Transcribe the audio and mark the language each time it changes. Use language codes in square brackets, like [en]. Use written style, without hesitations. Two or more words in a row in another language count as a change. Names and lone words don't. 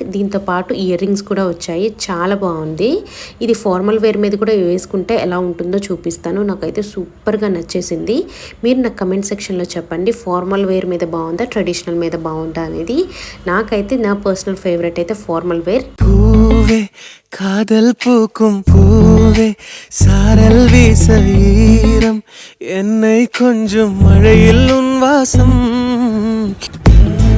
[te] దీంతో పాటు [en] ear rings [te] కూడా వచ్చాయి. చాలా బాగుంది. ఇది [en] formal wear [te] మీద కూడా వేసుకుంటే ఎలా ఉంటుందో చూపిస్తాను. నాకైతే సూపర్గా నచ్చేసింది. మీరు నాకు [en] comment sectionలో [te] చెప్పండి, [en] formal wear [te] మీద బాగుందా, ట్రెడిషనల్ మీద బాగుందా అనేది. నాకైతే నా [en] personal favourite [te] అయితే [en] formal wear. [ta] பூவே காதல் பூக்கும் பூவே சாரல் வீச ஈரம் என்னை கொஞ்சம் மழையில் உன் வாசம்